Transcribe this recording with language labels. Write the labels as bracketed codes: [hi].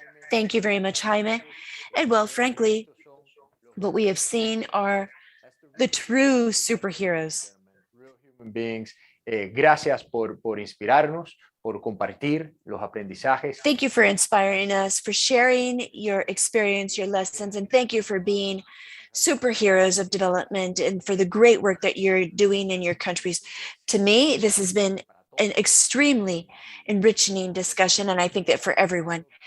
[en] Thank you very much, Jaime. And well, frankly, what we have seen are the true superheroes. Real human beings. [es] Gracias por inspirarnos, por compartir los aprendizajes. [en] Thank you for inspiring us, for sharing your experience, your lessons, and thank you for being superheroes of development and for the great work that you're doing in your countries. To me, this has been an extremely enriching discussion, and I think that for everyone.